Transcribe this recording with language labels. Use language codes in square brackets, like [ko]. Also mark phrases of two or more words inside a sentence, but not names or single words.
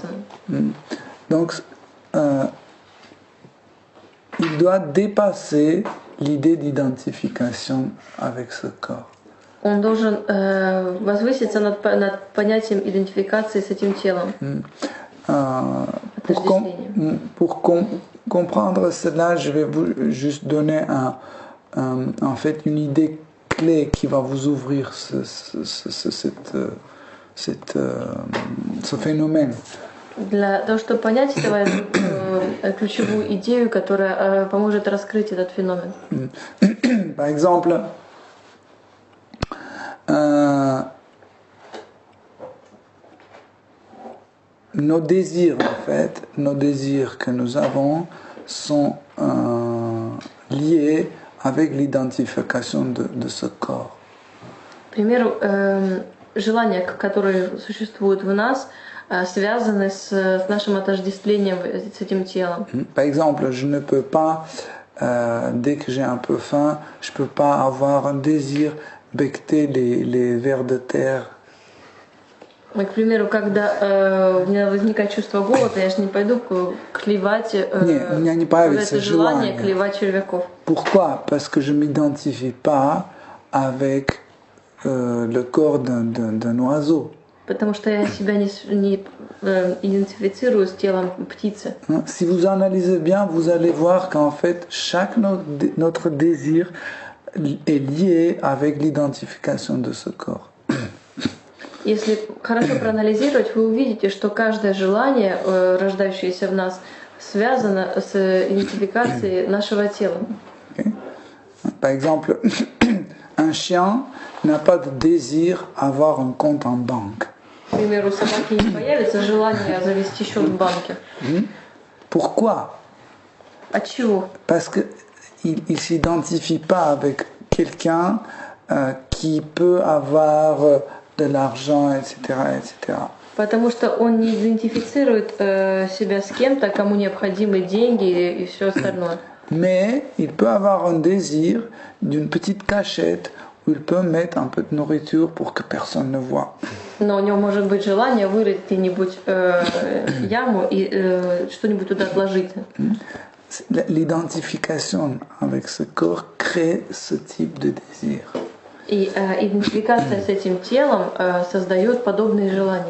[fr] Donc, il doit dépasser l'idée d'identification avec ce corps. [ru] Он должен возвыситься над понятием идентификации с этим телом. [fr] Pour comprendre cela, je vais vous juste donner en fait une idée clé qui va vous ouvrir ce phénomène. [ru] Для того, чтобы понять ключевую идею, которая поможет раскрыть этот феномен. [fr] Par exemple, nos désirs, en fait, nos désirs que nous avons sont liés avec l'identification de ce corps. [ru] К примеру, желания, которые sуществуют в нас, связаны с нашим отождествлением с этим телом. [fr] Par exemple, je ne peux pas, dès que j'ai un peu faim, je ne peux pas avoir un désir becqueter les vers de terre. [ru] К примеру, когда у меня возникает чувство голода, я же не пойду клевать, это желание клевать червяков. [fr] Pourquoi? Parce que je ne m'identifie pas avec le corps d'un oiseau. [ru] Потому что я себя не идентифицирую с телом птицы. [fr] Si vous analysez bien, vous allez voir qu'en fait, chaque notre désir est lié avec l'identification de ce corps. [ru] Если хорошо проанализировать, вы увидите, что каждое желание, рождающееся в нас, связано с идентификацией нашего тела. [fr] Okay. Par exemple, un chien n'a pas de désir à avoir un compte en banque. [ru] К примеру, у собаки не появится желание завести счет в банке. [fr] Pourquoi? [ru] От чего? [fr] Parce qu'il ne s'identifie pas avec quelqu'un qui peut avoir de l'argent, etc., etc. [ru] Потому что он не идентифицирует себя с кем-то, кому необходимы деньги и все остальное. [fr] Mais il peut avoir un désir d'une petite cachette où il peut mettre un peu de nourriture pour que personne ne voit. [ru] Но у него может быть желание вырыть где-нибудь яму и что-нибудь туда отложить. [fr] L'identification avec ce corps crée ce type de désir. [ru] И идентификация с этим телом создает подобные желания.